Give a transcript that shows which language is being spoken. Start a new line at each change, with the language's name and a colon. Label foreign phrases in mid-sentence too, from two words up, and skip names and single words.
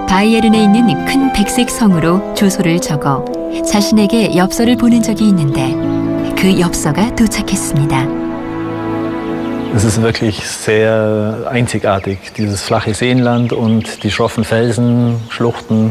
Korean: 바이에른에 있는 큰 백색 성으로 주소를 적어 자신에게 엽서를 보낸 적이 있는데 그 엽서가 도착했습니다.
German: Es ist wirklich sehr einzigartig, dieses flache Seenland und die schroffen Felsen, Schluchten.